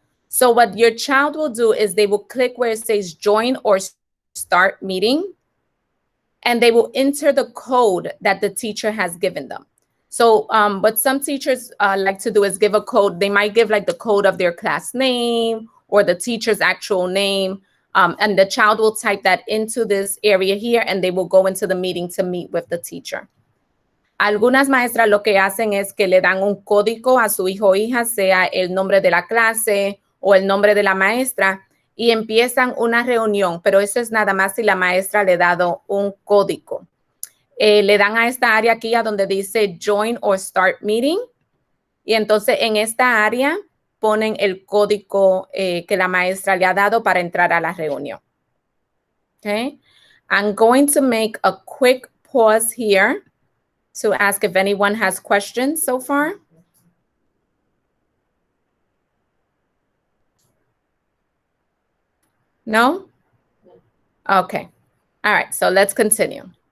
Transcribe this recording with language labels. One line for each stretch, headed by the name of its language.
English: So what your child will do is they will click where it says join or start meeting, and they will enter the code that the teacher has given them. So what some teachers like to do is give a code. They might give like the code of their class name or the teacher's actual name. And the child will type that into this area here and they will go into the meeting to meet with the teacher.
Spanish: Algunas maestras lo que hacen es que le dan un código a su hijo o hija, sea el nombre de la clase o el nombre de la maestra, y empiezan una reunión, pero eso es nada más si la maestra le ha dado un código. Le dan a esta área aquí a donde dice Join or Start Meeting, y entonces en esta área ponen el código que la maestra le ha dado para entrar a la reunión.
English: Okay, I'm going to make a quick pause here to ask if anyone has questions so far. No? Okay. All right, so let's continue.